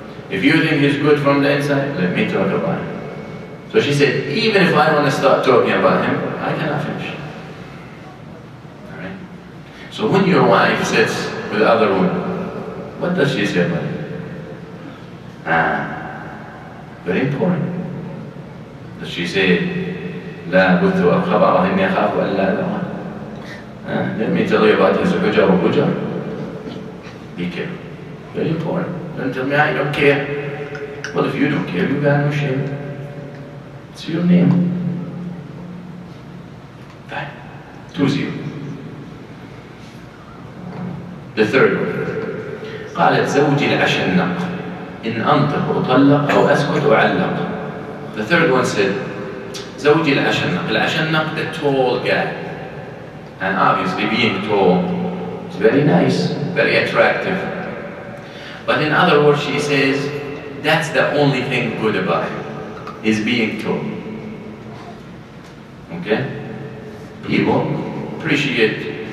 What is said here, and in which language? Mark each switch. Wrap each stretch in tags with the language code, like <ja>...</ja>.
<en>If you think he's good from the inside, let me talk about him. So she said, even if I want to start talking about him, I cannot finish. Alright? So when your wife sits with other women, what does she say about him? Very important. Does she say,</en> <ar>لا بث خبره إني أخاف ألا أذره?</ar> <en>Let me tell you about his</en> <ar>حجر وبجر.</ar> <en>Be careful. Very important. Don't tell me I don't care. Well, if you don't care, you got no shame. It's your name. Fine. 2-0. The third one.</en> <ar>قالت زوجي الأشنق إن أنطق أطلق أو أسكت أعلق.</ar> <en>The third one said,</en> <ar>زوجي الأشنق. الأشنق,</ar> <en>the tall guy. And obviously being tall is very nice, very attractive. But in other words, she says, that's the only thing good about him, is being tall. Okay? People appreciate</en>